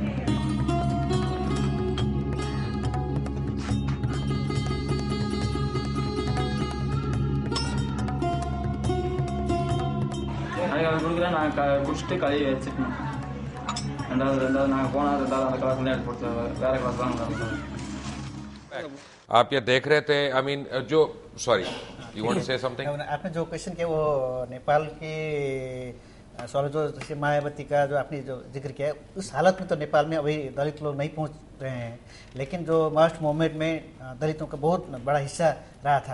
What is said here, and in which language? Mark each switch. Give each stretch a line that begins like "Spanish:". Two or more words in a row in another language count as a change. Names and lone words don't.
Tamil: அது கொடுக்குறேன் நான் குடிச்சிட்டு கழுவி வச்சுக்கணும். ரெண்டாவது நாங்கள் போனால் ரெண்டாவது அந்த கிளாஸ் எடுத்து கொடுத்து வேற கிளாஸ் தான் நடக்கும்.
Hindi: आप ये देख रहे थे,
English: I mean
Hindi: जो
English: sorry you want to say something.
Hindi: आपने जो क्वेश्चन किया वो नेपाल के सवाल जो जैसे मायावती का जो आपने जो जिक्र किया है, उस हालत में तो नेपाल में अभी दलित लोग नहीं पहुंच रहे हैं, लेकिन जो मार्च मूवमेंट में दलितों का बहुत बड़ा हिस्सा रहा था.